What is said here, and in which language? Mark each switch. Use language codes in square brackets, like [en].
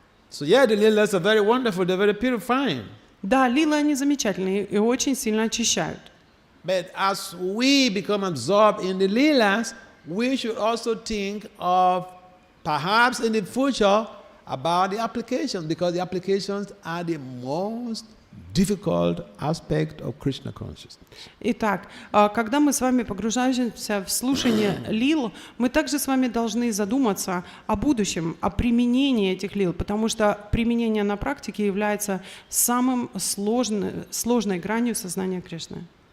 [en] So yeah, the lilas are very wonderful, they're very purifying. [ru] Да, лилы, они замечательные и очень сильно очищают. [en] But as we become absorbed in the lilas, we should also think of perhaps in the future about the applications, because the applications are the most difficult aspect of Krishna consciousness. [ru] Итак, когда мы с вами погружаемся в слушание лил, мы также с вами должны задуматься о будущем, о применении этих лил, потому что применение на практике является самым сложной гранью сознания Кришны.